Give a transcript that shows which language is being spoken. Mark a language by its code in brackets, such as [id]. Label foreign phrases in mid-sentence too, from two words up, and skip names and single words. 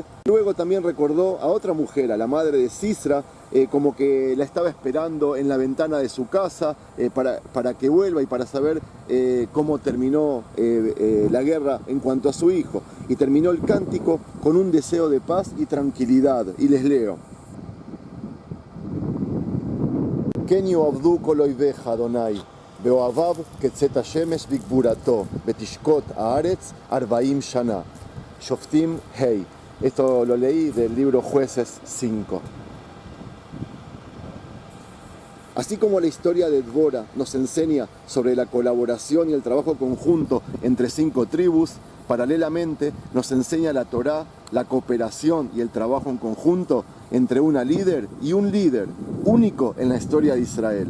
[es] Luego también recordó a otra mujer, a la madre de Sisra, como que la estaba esperando en la ventana de su casa para que vuelva y para saber cómo terminó la guerra en cuanto a su hijo. Y terminó el cántico con un deseo de paz y tranquilidad. Y les leo. [he] כן יאהבו כל אויביך, אדוני, ואוהביו כצאת השמש בגבורתו, ותשקוט הארץ 40 שנה. שופטים ה'. [es] Esto lo leí del libro Jueces 5. Así como la historia de Dvora nos enseña sobre la colaboración y el trabajo conjunto entre 5 tribus, paralelamente nos enseña la Torá la cooperación y el trabajo en conjunto entre una líder y un líder, único en la historia de Israel.